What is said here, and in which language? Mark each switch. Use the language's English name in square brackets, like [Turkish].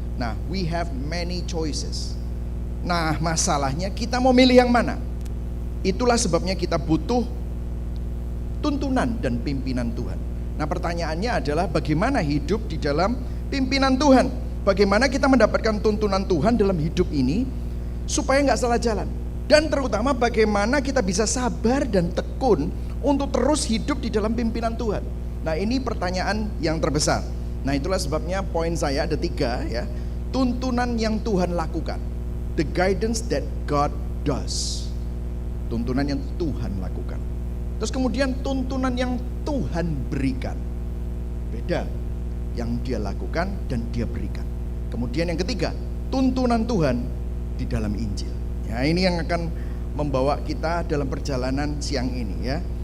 [English] Nah, we have many choices. [Indonesian] Nah, masalahnya kita mau milih yang mana? Itulah sebabnya kita butuh tuntunan dan pimpinan Tuhan. Nah, pertanyaannya adalah bagaimana hidup di dalam pimpinan Tuhan? Bagaimana kita mendapatkan tuntunan Tuhan dalam hidup ini supaya nggak salah jalan? Dan terutama bagaimana kita bisa sabar dan tekun untuk terus hidup di dalam pimpinan Tuhan. Nah, ini pertanyaan yang terbesar. Nah, itulah sebabnya poin saya ada 3 ya. Tuntunan yang Tuhan lakukan. [English] The guidance that God does. [Indonesian] Tuntunan yang Tuhan lakukan. Terus kemudian tuntunan yang Tuhan berikan. Beda. Yang dia lakukan dan dia berikan. Kemudian yang ketiga, tuntunan Tuhan di dalam Injil. Ya, ini yang akan membawa kita dalam perjalanan siang ini ya.